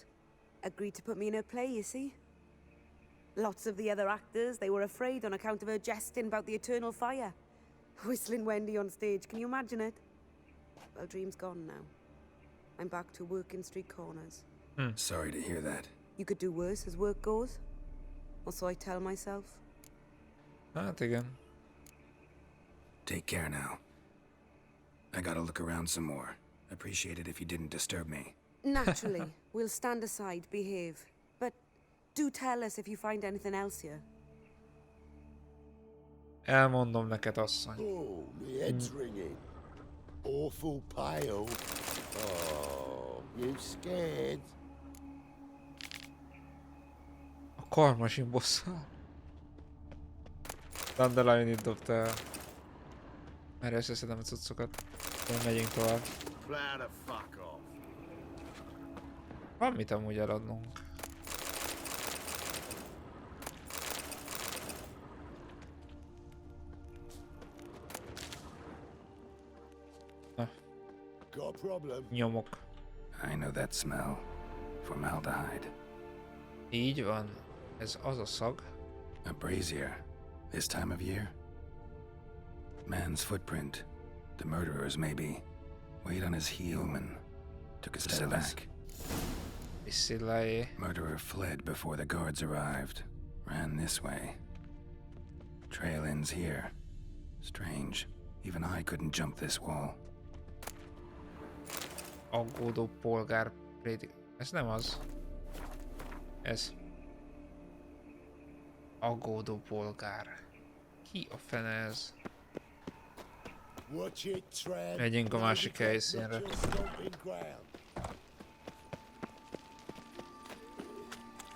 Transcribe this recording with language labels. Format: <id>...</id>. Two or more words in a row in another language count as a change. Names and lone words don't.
<en>Agreed to put me in her play, you see? Lots of the other actors, they were afraid on account of her jesting about the eternal fire. Whistling Wendy on stage, can you imagine it? Well, dream's gone now. I'm back to working street corners. Sorry to hear that. You could do worse as work goes. Or so I tell myself.</en> <hu>Hát igen.</hu> <en>Take care now. I gotta look around some more. Appreciate it if you didn't disturb me. Naturally, we'll stand aside, behave. But do tell us if you find anything else here.</en> <hu>Elmondom neked, asszony.</hu> <en>Oh, my head's ringing. Awful pale. Oh, you scared?</en> <hu>A karmasin bosszal. Dandelion-it dobta el. Már összeszedem a cuccokat. Megyünk tovább.</hu> <en>Plan a fuck off.</en> <hu>Van mit amúgy eladnunk. Na,</hu> <en>Got a problem?</en> <hu>nyomok.</hu> <en>I know that smell. Formaldehyde.</en> <hu>Így van. Ez az a szag.</hu> <en>A brazier. This time of year? Man's footprint. The murderer's maybe. Weight on his heel and took a step back.</en> <hu>Priscillaé.</hu> <en>Murderer fled before the guards arrived. Ran this way. Trail ends here. Strange. Even I couldn't jump this wall.</en> <hu>Aggódó polgár prédik. Ez nem az. Ez. Aggódó polgár. Ki a fene ez?</hu> <en>Watch it, Tran.</en> <hu>Megyünk a másik helyszínre.</hu> <en>Watch your stomping ground.</en>